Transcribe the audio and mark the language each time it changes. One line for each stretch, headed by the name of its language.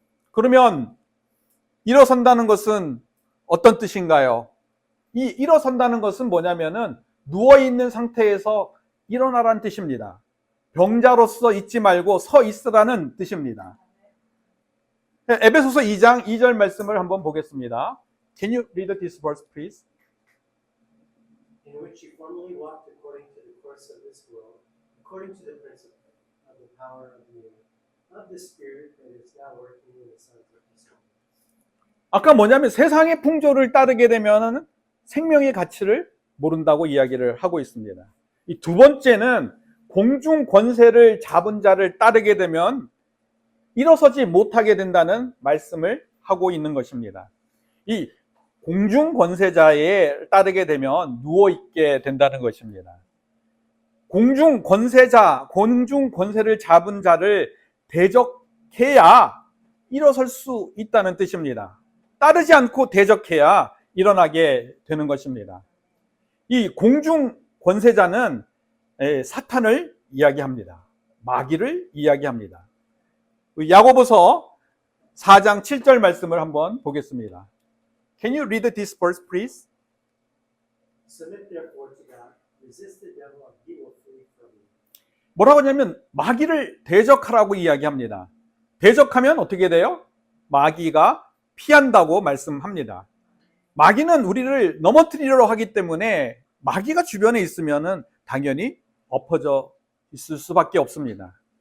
Korean: 그러면 일어선다는 것은 어떤 뜻인가요? 이 일어선다는 것은 뭐냐면은 누워 있는 상태에서 일어나라는 뜻입니다. 병자로서 있지 말고 서 있으라는 뜻입니다. 에베소서 2장 2절 말씀을 한번 보겠습니다.
English: Can you read this verse, please? In which you formerly walked according to the course of this world, according to the principle of the power of the air, of the spirit that is now working in the sons of disobedience.
Korean: 아까 뭐냐면 세상의 풍조를 따르게 되면 생명의 가치를 모른다고 이야기를 하고 있습니다. 이 두 번째는 공중 권세를 잡은 자를 따르게 되면 일어서지 못하게 된다는 말씀을 하고 있는 것입니다. 이 공중 권세자에 따르게 되면 누워 있게 된다는 것입니다. 공중 권세자, 공중 권세를 잡은 자를 대적해야 일어설 수 있다는 뜻입니다. 따르지 않고 대적해야 일어나게 되는 것입니다. 이 공중 권세자는 사탄을 이야기합니다. 마귀를 이야기합니다. 야고보서 4장 7절 말씀을 한번 보겠습니다.
English: Can you read this verse, please? Submit therefore to God, resist the devil and he will flee from you.
Korean: 뭐라고 하냐면 마귀를 대적하라고 이야기합니다. 대적하면 어떻게 돼요? 마귀가 피한다고 말씀합니다. 마귀는 우리를 넘어뜨리려 하기 때문에 마귀가 주변에 있으면은 당연히 엎어져 있을 수밖에 없습니다.